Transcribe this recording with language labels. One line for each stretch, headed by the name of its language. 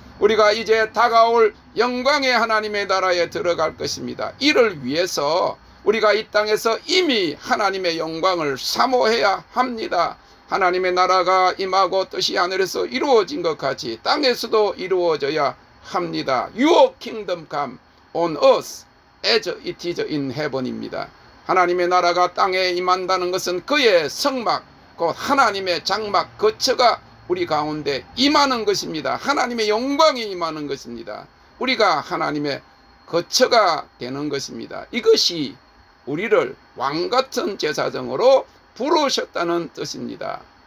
Korean: 우리가 이제 다가올 영광의 하나님의 나라에 들어갈 것입니다. 이를 위해서 우리가 이 땅에서 이미 하나님의 영광을 사모해야 합니다. 하나님의 나라가 임하고 뜻이 하늘에서 이루어진 것 같이 땅에서도 이루어져야 합니다.
English: Your kingdom come on earth as it is in heaven
Korean: 입니다. 하나님의 나라가 땅에 임한다는 것은 그의 성막, 곧 하나님의 장막, 거처가 우리 가운데 임하는 것입니다. 하나님의 영광이 임하는 것입니다. 우리가 하나님의 거처가 되는 것입니다. 이것이 우리를 왕같은 제사장으로 부르셨다는 뜻입니다.